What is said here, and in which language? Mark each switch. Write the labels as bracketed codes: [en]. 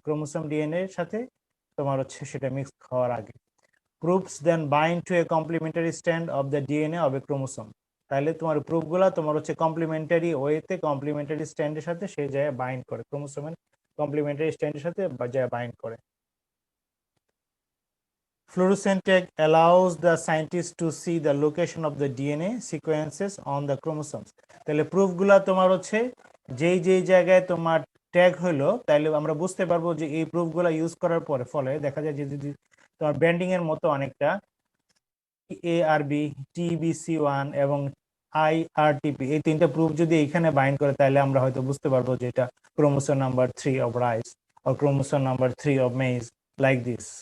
[bn] Chromosome DNA এর সাথে তোমার হচ্ছে সেটা মিক্স হওয়ার আগে। [en] Probes then bind to a complementary strand of the DNA of a chromosome. [bn] তাহলে তোমার প্রুফগুলো তোমার হচ্ছে কমপ্লিমেন্টারি ওয়েতে, কমপ্লিমেন্টারি স্ট্যান্ডের সাথে সেই জায়গায় বাইন্ড করে, ক্রোমোসোমের কমপ্লিমেন্টারি স্ট্যান্ডের সাথে জায়গায় বাইন্ড করে। [en] Fluorescent tag allows the scientist to see the location of the DNA sequences on the chromosomes. [bn] তাহলে প্রুফগুলা তোমার হচ্ছে যেই যেই জায়গায় তোমার ট্যাগ হলো, তাহলে আমরা বুঝতে পারবো যে এই প্রুফগুলা ইউজ করার পরে ফলে দেখা যায় যে যদি তোমার ব্যান্ডিং এর মতো অনেকটা ARB, TBC1 এবং IRTP, এই তিনটা প্রুফ যদি এখানে বাইন্ড করে তাহলে আমরা হয়তো বুঝতে পারবো যে এটা chromosome number 3 of rice আর chromosome number 3 of maize, [en] Like this.